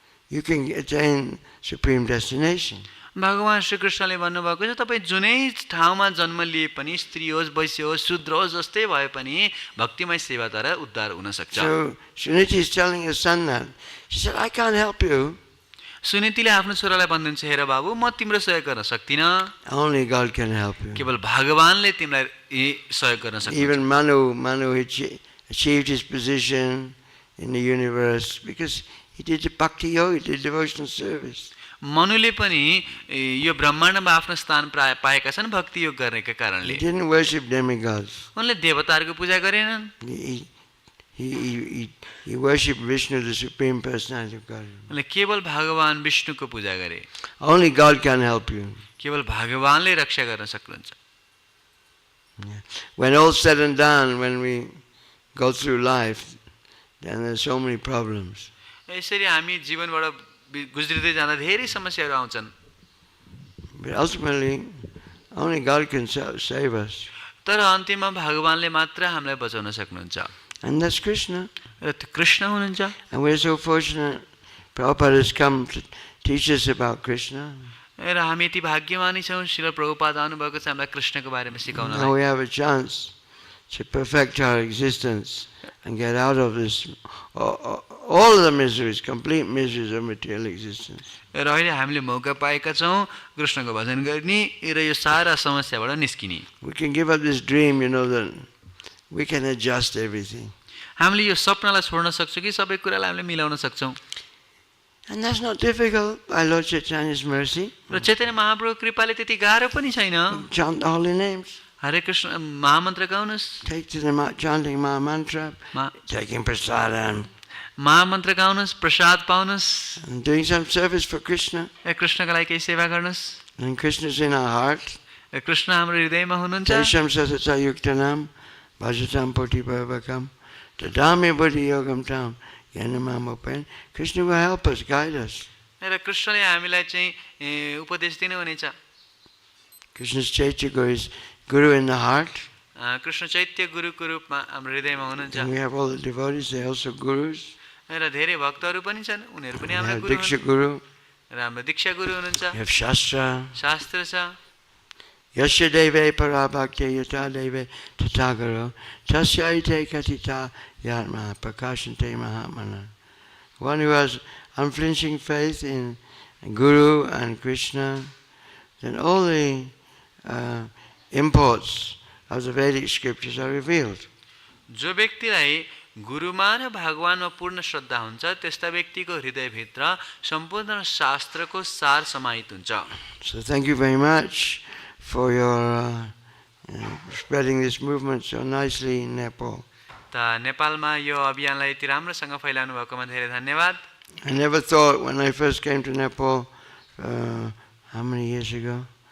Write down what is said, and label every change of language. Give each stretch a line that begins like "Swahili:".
English: You can attain supreme destination.
Nepali: भगवान श्री कृष्णले भन्नुभएको छ तपाईँ जुनै ठाउँमा जन्म लिए पनि स्त्री होस्, वैश्य होस्, शूद्र होस्, जस्तै भए पनि भक्तिमय सेवाद्वारा उद्धार हुन सक्छ।
English: So Suniti is telling her son that. She said, I can't help you.
Nepali: सुनीतिले आफ्नो छोरालाई भन्नुहुन्छ, हेर बाबु म तिम्रो सहयोग गर्न सक्दिनँ,
English: Only God can help you.
Nepali: केवल भगवानले तिमीलाई सहयोग गर्न सक्छ।
English: Even Manu achieved his position in the universe because he did the bhakti yoga, he did devotional service.
Nepali: मनुले पनि यो ब्रह्माण्डमा आफ्नो स्थान पाएका छन् भक्ति योग गर्नेका कारणले।
English: He didn't worship demigods.
Nepali: उनले देवताहरूको पूजा गरेनन्,
English: He worshipped Vishnu, the Supreme Personality of Godhead.
Nepali: उनले केवल भगवान विष्णुको पूजा गरे।
English: Only God can help you.
Nepali: केवल भगवानले रक्षा गर्न सक्नुहुन्छ।
English: When all said and done, when we go through life, then there's so many problems.
Nepali: यसरी हामी जीवनबाट गुज्रिँदै जाँदा धेरै समस्याहरू आउँछन्।
English: But ultimately, only God can save us.
Nepali: तर अन्तिममा भगवानले मात्र हामीलाई बचाउन सक्नुहुन्छ।
English: And that's Krishna.
Nepali: र त्यो कृष्ण हुनुहुन्छ।
English: And we're so fortunate. Prabhupada has come to teach us about Krishna.
Nepali: र हामी यति भाग्यमानी छौँ, श्रील प्रभुपाद आउनुभएको छ हामीलाई कृष्णको बारेमा सिकाउनलाई।
English: Now we have a chance to perfect our existence and get out of this, all the miseries, complete miseries of material existence.
Nepali: र अहिले हामीले मौका पाएका छौँ कृष्णको भजन गर्ने र यो सारा समस्याबाट निस्किने।
English: We can give up this dream, that we can adjust everything.
Nepali: हामीले यो सपनालाई छोड्न सक्छौँ कि सबै कुरालाई हामीले मिलाउन सक्छौँ।
English: And that's not difficult by Lord Chaitanya's mercy.
Nepali: र चैतन्य महाप्रभु कृपाले त्यति गाह्रो पनि छैन।
English: Chant the holy names.
Nepali: हरे Krishna महामन्त्र गाउनुहोस्।
English: Take to the chanting Maha Mantra, taking prasadam.
Nepali: महामन्त्र गाउनुहोस्, Prasad पाउनुहोस्,
English: And doing some service for Krishna.
Nepali: कृष्णको लागि केही सेवा गर्नुहोस्।
English: And Krishna's in our heart.
Nepali: Krishna हाम्रो हृदयमा हुनुहुन्छ।
Sanskrit: Tesham sasata yuktanam, bhajatam poti bhavakam, tadami buddhi yogam tam, yanamam upen.
English: Krishna will help us, guide us.
Nepali: र कृष्णले हामीलाई चाहिँ उपदेश दिनुहुनेछ।
English: Krishna's Chaitya Guru is Guru in the heart.
Nepali: Krishna चैत्य गुरुको रूपमा हाम्रो हृदयमा हुनुहुन्छ।
English: And we have all the devotees, they are also gurus.
Nepali: र धेरै भक्तहरू पनि छन्, उनीहरू पनि
English: We
Nepali: हाम्रो
English: have
Nepali: गुरु
English: Diksha
Nepali: हुन्।
English: Guru,
Nepali: र हाम्रो दीक्षा गुरु हुनुहुन्छ।
English: we have Shastra.
Nepali: शास्त्र छ।
Sanskrit: Yasya deve parabhakti yata deve tatagaro, tasya ite katita yatma prakashante mahamana.
English: One who has unflinching faith in Guru and Krishna, then all the imports of the Vedic scriptures are revealed.
Nepali: जो व्यक्तिलाई गुरुमा र भगवानमा पूर्ण श्रद्धा हुन्छ त्यस्ता व्यक्तिको हृदयभित्र सम्पूर्ण शास्त्रको सार समाहित हुन्छ।
English: So thank you very much for your spreading this movement so nicely in Nepal.
Nepali: त नेपालमा यो अभियानलाई यति राम्रोसँग फैलाउनु भएकोमा धेरै धन्यवाद।
English: I never thought when I first came to Nepal, how many years ago?